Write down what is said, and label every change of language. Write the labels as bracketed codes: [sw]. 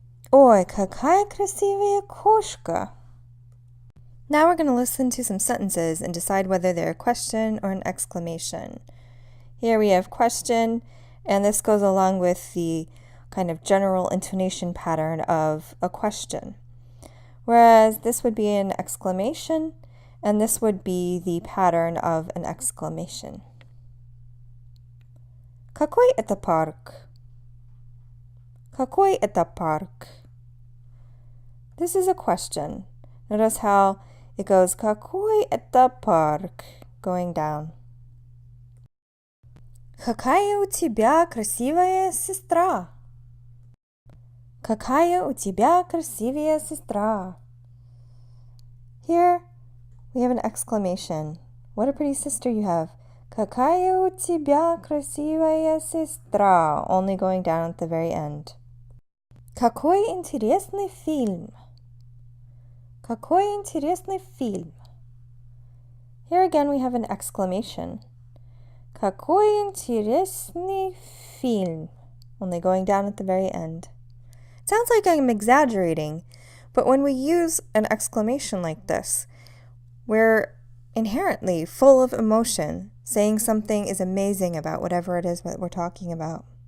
[ru] Ой, какая красивая кошка. [en] Now we're going to listen to some sentences and decide whether they're a question or an exclamation. Here we have question, and this goes along with the kind of general intonation pattern of a question. Whereas this would be an exclamation, and this would be the pattern of an exclamation. [ru] Какой это парк? Какой это парк? [en] This is a question. Notice how it goes, [ru] Какой это парк? [en] Going down. [ru] Какая у тебя красивая сестра? Какая у тебя красивая сестра? [en] Here, we have an exclamation. What a pretty sister you have. [ru] Какая у тебя красивая сестра? [en] Only going down at the very end. [ru] Какой интересный фильм. Какой интересный фильм. [en] Here again we have an exclamation. [ru] Какой интересный фильм. [en] Only going down at the very end. It sounds like I'm exaggerating, but when we use an exclamation like this, we're inherently full of emotion, saying something is amazing about whatever it is that we're talking about.